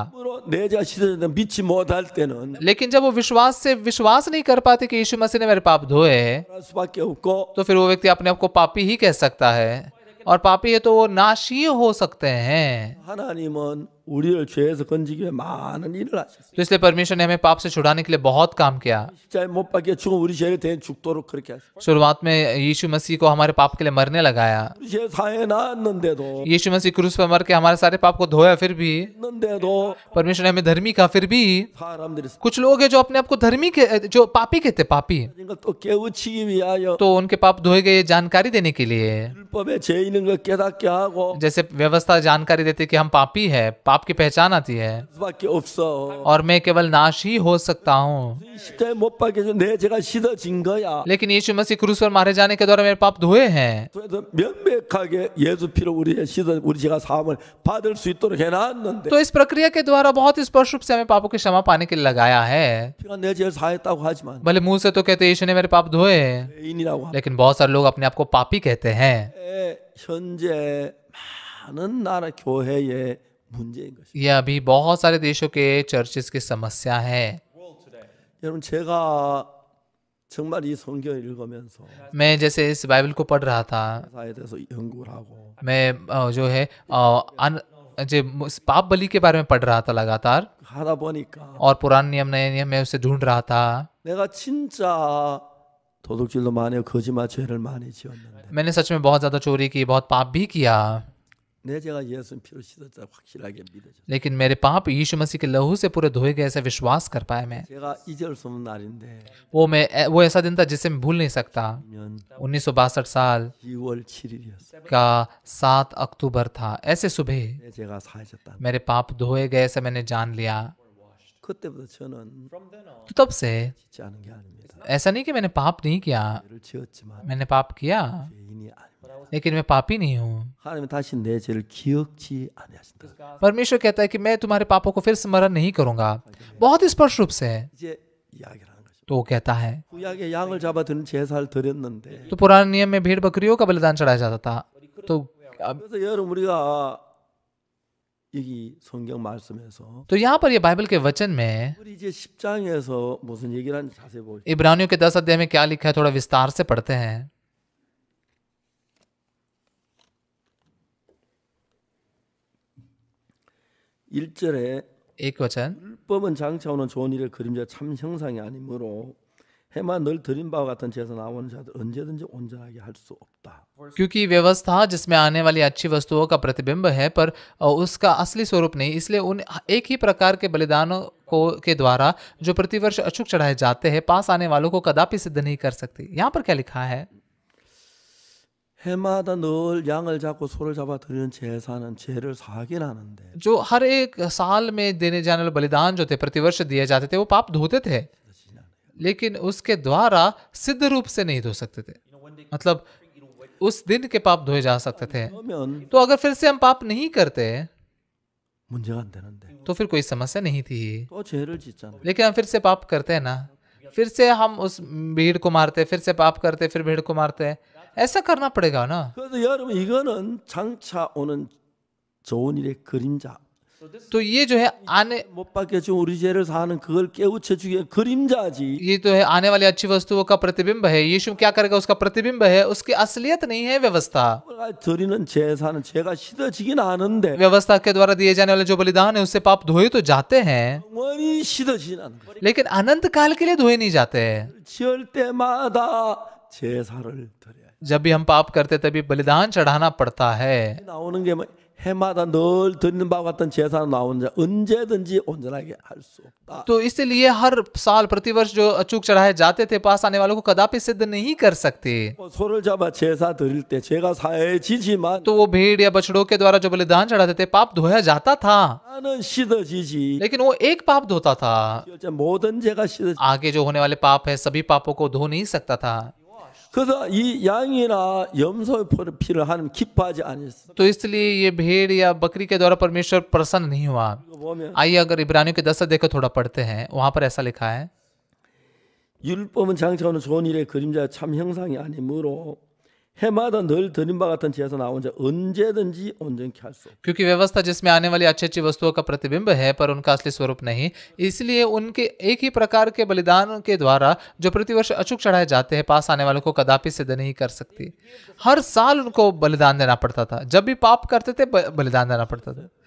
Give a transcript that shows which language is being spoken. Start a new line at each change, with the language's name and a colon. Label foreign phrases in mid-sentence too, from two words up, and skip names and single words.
Korean: 내 죄가 씻어졌다 믿지 못할 때는
Hindi: लेकिन जब वो विश्वास से विश्वास नहीं कर पाते कि यीशु मसीह ने मेरे पाप धोए,
Korean: 할 수밖에 없고
Hindi: तो फिर वो व्यक्ति अपने आप को पापी ही कह सकता है, और पापी है तो वो नाशी हो सकते हैं।
Korean: 하나님은 우리를 죄에서 건지기 위해 많은 일을 하셨어요.
Hindi: तो इसलिए परमेश्वर ने हमें पाप से छुड़ाने के लिए बहुत काम किया।
Korean: 십자가에 못 박혀 죽은 우리 죄를 대해 죽도록 그렇게 하셨어요.
Hindi: शुरुआत में यीशु मसीह को हमारे पाप के लिए मरने लगाया।
Korean: 우리 죄 사해 놨는데도
Hindi: यीशु मसीह क्रूस पर मर के हमारे सारे पाप को धोया, फिर भी परमेश्वर ने हमें धर्मी कहा, फिर भी
Korean: 사람들이
Hindi: कुछ लोग हैं जो अपने आप को धर्मी के, जो पापी कहते, पापी,
Korean: 또 깨우치기 위하여
Hindi: तो उनके पाप धोए गए जानकारी देने के लिए,
Korean: 율법에 죄 있는 걸 깨닫게 하고
Hindi: जैसे व्यवस्था जानकारी देती है कि हम पापी है, पाप की पहचान आती है
Korean: 수밖에 없어.
Hindi: और मैं केवल नाश ही हो सकता हूँ।
Korean: 십자가에 못 박혀서 내 죄가 씻어진 거야.
Hindi: लेकिन यीशु मसीह क्रूस पर मारे जाने के द्वारा मेरे पाप धोए हैं।
Korean: 그래서 명백하게 예수 피로 우리 죄가 사함을 받을 수 있도록 해놨는데
Hindi: तो इस प्रक्रिया के द्वारा बहुत स्पष्ट रूप से हमें पापों की क्षमा पाने के लिए लगाया है।
Korean: 피가 내 죄를 사했다고 하지만
Hindi: भले मुंह से तो कहते हैं यीशु ने मेरे पाप धोए,
Korean: 죄인이라고 하면
Hindi: लेकिन बहुत सारे लोग अपने आप को पापी कहते हैं।
Korean: 현재 많은 나라 교회의 문제인 것입니다.
Hindi: यह अभी बहुत सारे देशों के चर्चिस की समस्या है।
Korean: 여러분 제가 정말 이 성경을 읽으면서
Hindi: मैं जैसे इस बाइबल को पढ़ रहा था,
Korean: 사에 대해서 연구를 하고
Hindi: मैं जो है पाप बलि के बारे में पढ़ रहा था लगातार,
Korean: 하다 보니까
Hindi: और पुराने नियम नए नियम में उसे ढूंढ रहा था।
Korean: 내가 진짜 도둑질도 많이 하고 거짓말 죄를 많이 지었는데
Hindi: मैंने सच में बहुत ज्यादा चोरी की, बहुत पाप भी किया,
Korean: 내 죄가 예수 피로 씻었다 확실하게 믿어졌어요.
Hindi: लेकिन मेरे पाप यीशु मसीह के लहू से पूरे धोए गए ऐसे विश्वास कर पाया मैं।
Korean: 제가 잊을 수 없는 날인데
Hindi: वो ऐसा दिन था जिसे मैं भूल नहीं सकता।
Korean: 년
Hindi: 1962 साल
Korean: 2월 7일이었어요.
Hindi: का 7 अक्टूबर था। ऐसे सुबह
Korean: 내 죄가 사해졌다.
Hindi: मेरे पाप धोए गए ऐसे मैंने जान लिया।
Korean: 그때부터 저는
Hindi: तो तब से
Korean: 짓지 않은 게 아닙니다.
Hindi: ऐसा नहीं कि मैंने पाप नहीं किया,
Korean: 죄를 지었지만
Hindi: मैंने पाप किया,
Korean: 죄인이 아닙니다.
Hindi: लेकिन मैं पापी नहीं हूँ।
Korean: 하나님은 다시 내 죄를 기억지 아니하신다.
Hindi: परमेश्वर कहता है कि मैं तुम्हारे पापों को फिर स्मरण नहीं करूंगा। बहुत स्पष्ट रूप से
Korean: 이제 이야기를 하는 거죠.
Hindi: तो वो कहता है।
Korean: 구약에 양을 잡아 드는 제사를 드렸는데
Hindi: तो पुराने नियम में भेड़ बकरियों का बलिदान चढ़ाया जाता था। तो
Korean: 그래서 여러분 우리가 여기 성경 말씀에서
Hindi: तो यहाँ पर ये बाइबल के वचन में
Korean: 우리 이제 10장에서 무슨 얘기를 하는지 자세히 보죠.
Hindi: इब्रानियों के 10 अध्याय में क्या लिखा है थोड़ा विस्तार से पढ़ते हैं।
Korean: 1절에
Hindi: एक वचन,
Korean: 율법은 장차 오는 좋은 일의 그림자 참 형상이 아니므로 해만 늘 드린 바와 같은 제사 나오는 자들 언제든지 온전하게 할 수 없다.
Hindi: क्योंकि व्यवस्था जिसमें आने वाली अच्छी वस्तुओं का प्रतिबिंब है पर उसका असली स्वरूप नहीं, इसलिए उन एक ही प्रकार के बलिदानों को के द्वारा जो प्रतिवर्ष अचूक चढ़ाए जाते हैं पास आने वालों को कदापि सिद्ध नहीं कर सकती। यहाँ पर क्या लिखा है?
Korean: 해마다 늘 양을 잡고 소를 잡아 드리는 제사는 죄를 사하긴 하는데
Hindi: जो हर एक साल में देने जाने वाले बलिदान जो थे प्रतिवर्ष दिए जाते थे वो पाप धोते थे, लेकिन उसके द्वारा सिद्ध रूप से नहीं धो सकते थे। मतलब उस दिन के पाप धोए जा सकते थे।
Korean: 그러면
Hindi: तो अगर फिर से हम पाप नहीं करते
Korean: 문제가 안 되는데
Hindi: तो फिर कोई समस्या नहीं थी,
Korean: 또 죄를 짓잖아요.
Hindi: लेकिन हम फिर से पाप करते हैं ना, फिर से हम उस भीड़ को मारते, फिर से पाप करते, फिर भीड़ को मारते, ऐसा करना पड़ेगा ना।
Korean: 그래서 여러분 이거는 장차 오는 좋은 일의 그림자.
Hindi: तो ये जो है आने
Korean: 못 박혀준 우리 죄를 사는 그걸 깨우쳐 주기 위한 그림자지.
Hindi: ये तो है आने वाली अच्छी वस्तुओं का प्रतिबिंब है। यीशु क्या करेगा उसका प्रतिबिंब है, उसकी असलियत नहीं है व्यवस्था।
Korean: 드리는 제사는 죄가 씻어지긴 않은데
Hindi: व्यवस्था के द्वारा दिए जाने वाले जो बलिदान है उससे पाप धोए तो जाते हैं,
Korean: 영원히 씻어지진 않는 거예요.
Hindi: लेकिन अनंत काल के लिए धोए नहीं जाते।
Korean: 지을 때마다 제사를 드려야 돼.
Hindi: जब भी हम पाप करते तभी बलिदान चढ़ाना पड़ता है।
Korean: 나오는 게 뭐, 해마다 늘 드리는 바와 같은 제사는 나오는 자 언제든지 온전하게 할 수 없다.
Hindi: तो इसलिए हर साल प्रतिवर्ष जो अचूक चढ़ाए जाते थे पास आने वालों को कदापि सिद्ध नहीं कर सकते।
Korean: 소를 잡아 제사 드릴 때 죄가 사해지지만
Hindi: तो वो भेड़ या बछड़ों के द्वारा जो बलिदान चढ़ाते थे पाप धोया जाता था,
Korean: 나는 씻어지지.
Hindi: लेकिन वो एक पाप धोता था।
Korean: 모든 죄가 씻어지.
Hindi: आगे जो होने वाले पाप है सभी पापों को धो नहीं सकता था।
Korean: 그래서 이 양이나 염소의 피를 하나님 기뻐하지 않았어.
Hindi: तो इसलिए ये भेड़ या बकरी के द्वारा परमेश्वर प्रसन्न नहीं हुआ।
Korean: 이거 보면
Hindi: आइए अगर इब्रानियों के 10 अध्याय को थोड़ा पढ़ते हैं, वहां पर ऐसा लिखा है,
Korean: 율법은 장차 오는 좋은 일의 그림자 참 형상이 아니므로 해마다 늘 드린 바 같은 제사 나온 자 언제든지 온전케 할 수 없다.
Hindi: क्योंकि व्यवस्था जिसमें आने वाली अच्छी अच्छी वस्तुओं का प्रतिबिंब है पर उनका असली स्वरूप नहीं, इसलिए उनके एक ही प्रकार के बलिदान के द्वारा जो प्रतिवर्ष अचूक चढ़ाए जाते हैं पास आने वालों को कदापि सिद्ध नहीं कर सकती। हर साल उनको बलिदान देना पड़ता था, जब भी पाप करते थे बलिदान देना पड़ता था।